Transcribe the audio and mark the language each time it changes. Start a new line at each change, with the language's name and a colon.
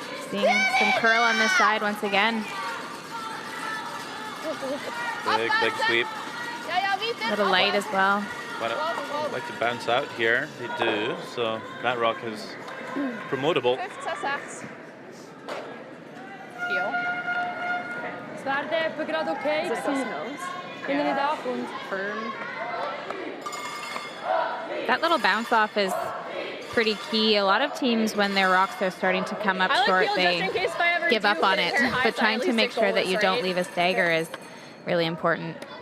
English: Seeing some curl on this side once again. Big sweep. A little light as well. But I'd like to bounce out here. They do, so that rock is promotable. 15-6.
German: Es wäre etwa gerade okay gewesen, wenn er nicht ankommt.
English: That little bounce off is pretty key. A lot of teams, when their rocks are starting to come up short, they give up on it. But trying to make sure that you don't leave a stagger is really important.